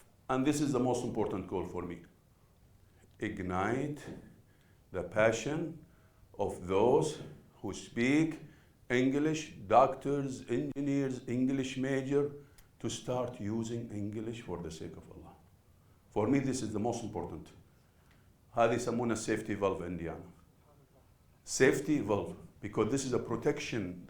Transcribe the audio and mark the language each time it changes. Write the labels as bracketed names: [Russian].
[English] And this is the most important goal for me. Ignite the passion of those who speak English, doctors, engineers, English major, to start using English for the sake of Allah. For me, this is the most important. [Arabic] هذه يسمونها [English] safety valve [Arabic] عندي أنا. [English] Safety valve, because this is a protection.